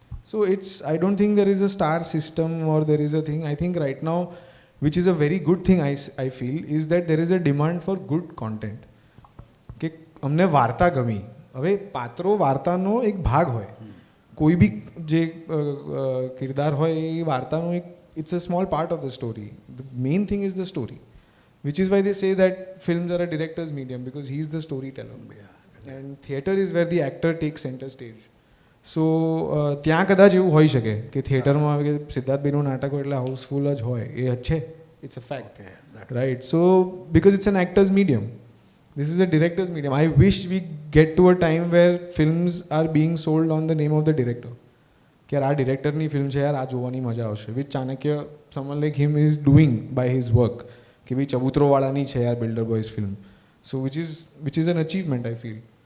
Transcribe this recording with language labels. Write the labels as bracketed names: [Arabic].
[English] So I don't think there is a star system or there is a thing. I think right now, which is a very good thing I feel, is that there is a demand for good content. [Gujarati] કે અમને વાર્તા ગમી. હવે પાત્રો વાર્તાનો એક ભાગ હોય. કોઈ બી જે કિરદાર હોય એ વાર્તાનો એક [English] it's a small part of the story. The main thing is the story. Which is why they say that films are a director's medium because he is the storyteller. And theatre is where the actor takes center stage. [Gujarati] So ત્યાં કદાચ એવું હોઈ શકે કે થિયેટરમાં આવે કે સિદ્ધાર્થભાઈનું નાટક હોય એટલે હાઉસફુલ જ હોય, એ છે, [English] It's a fact, right. So because it's an actor's medium, this is a director's medium. I wish we get to a time where films are being sold on the name of the director. [Gujarati] કે યાર આ ડિરેક્ટરની film છે, યાર આ જોવાની મજા આવશે, [English] Which Chanakya someone like him is doing by his work. [Gujarati] કે ભાઈ ચબૂતરોવાળાની છે યાર builder boys film. [English] So which is an achievement, I feel.